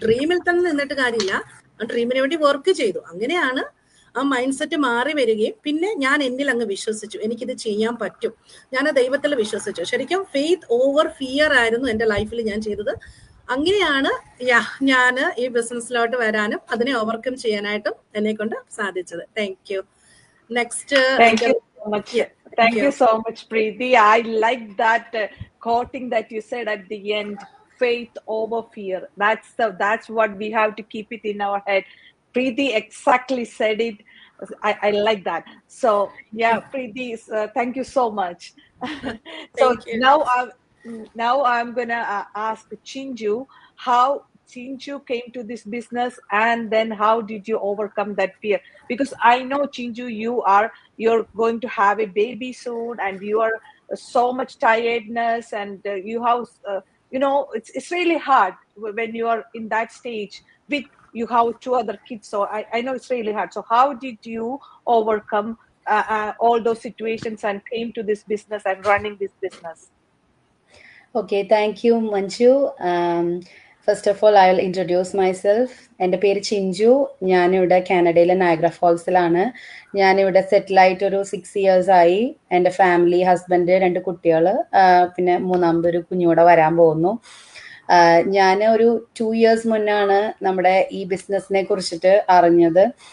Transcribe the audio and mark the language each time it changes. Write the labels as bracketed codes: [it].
[ml] ഡ്രീമിൽ തന്നെ നിന്നിട്ട് കാര്യമില്ല, ആ ഡ്രീമിന് വേണ്ടി വർക്ക് ചെയ്തു. അങ്ങനെയാണ് ആ മൈൻഡ് സെറ്റ് മാറി വരികയും പിന്നെ ഞാൻ എന്നിൽ അങ്ങ് വിശ്വസിച്ചു, എനിക്കിത് ചെയ്യാൻ പറ്റും, ഞാൻ ദൈവത്തിൽ വിശ്വസിച്ചു. ശരിക്കും ഫെയ്ത്ത് ഓവർ ഫിയർ ആയിരുന്നു എൻ്റെ ലൈഫിൽ ഞാൻ ചെയ്തത്. അങ്ങനെയാണ് ഞാൻ ഈ ബിസിനസ്സിലോട്ട് വരാനും അതിനെ ഓവർകം ചെയ്യാനായിട്ടും എന്നെ കൊണ്ട് സാധിച്ചത്. [en] Thank you. Next. Thank you so much. Thank you so much, Preeti. I like that quoting that you said at the end, faith over fear. That's what we have to keep it in our head. Preeti exactly said it. I like that. So yeah, Preeti, thank you so much. So now I'm gonna ask Chinju how Chinju came to this business, and then how did you overcome that fear? Because I know, Chinju, you're going to have a baby soon, and you are so much tiredness, and you have it's really hard when you are in that stage with you have 2 other kids. So I know it's really hard. So how did you overcome all those situations and came to this business and running this business? Okay, thank you, Manju. First of all, I'll introduce myself. [ml] എൻ്റെ പേര് ചിഞ്ചു. ഞാനിവിടെ കാനഡയിലെ Niagara ഫോൾസിലാണ്. ഞാനിവിടെ സെറ്റിലായിട്ട് ഒരു 6 years ആയി. എൻ്റെ family, husband, 2 കുട്ടികൾ, പിന്നെ മൂന്നാമതൊരു കുഞ്ഞൂടെ വരാൻ പോകുന്നു. ഞാൻ ഒരു 2 years മുന്നാണ് നമ്മുടെ ഈ ബിസിനസ്സിനെ കുറിച്ചിട്ട് അറിഞ്ഞത്.